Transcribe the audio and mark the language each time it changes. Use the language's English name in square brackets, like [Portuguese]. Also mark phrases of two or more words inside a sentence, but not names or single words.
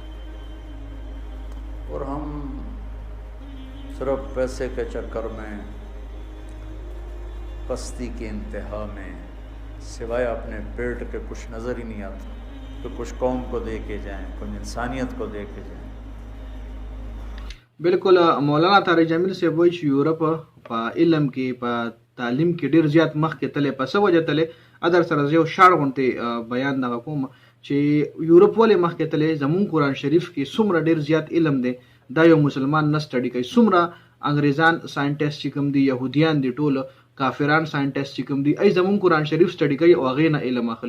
[Urdu] اور ہم صرف پیسے کے چکر میں، پستی کی انتہا میں، سوائے اپنے پیٹ کے کچھ نظر ہی نہیں آتا کہ کچھ قوم کو دے کے جائیں، کچھ انسانیت کو دے کے جائیں. بالکل. [Pashto] مولانا طارق جمیل صاحب وایي چې یورپ په علم کې، په تعلیم کې ډیر زیات مخکې تللی. په څه وجه تللی؟ ادر سره زه یو شاړ غونډې بیان دغه کوم چې یورپ ولې مخکې تللی. زمونږ قرآن شریف کې څومره ډیر زیات علم دی دا یو مسلمان نه سټډي کوي. څومره انګریزان ساینټسټ چې کوم دي، یهودیان دي، ټول کافران ساینټسټ چې کوم دي، ای زمونږ قرآن شریف سټډي کوي او هغې نه علم اخلي.